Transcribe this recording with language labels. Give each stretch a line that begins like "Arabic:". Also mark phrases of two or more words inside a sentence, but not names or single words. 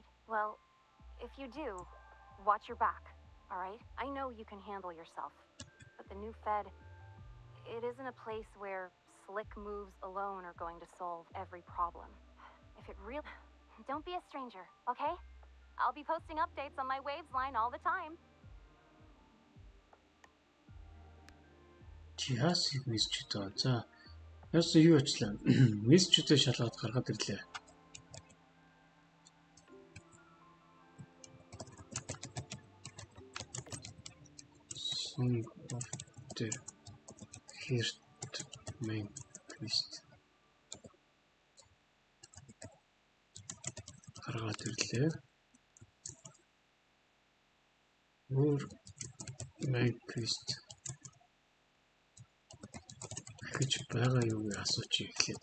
English: Well, if you do, watch your back, alright? I know you can handle yourself. But the new Fed, it isn't a place where slick moves alone are going to solve every problem. If it really... Don't be a stranger, okay? I'll be posting updates on my Waves line all the time.
Mongolian: Чихасыг мессежтэй. За. Яасан юу ачлаа? Мессежтэй шалгаад гаргаад ирлээ.
English: Song of the Heart main quest.
Mongolian: Гаргаад ирлээ. Өөр
English: main quest
Mongolian: гэж байгаа юу гэж асууж эхлээд.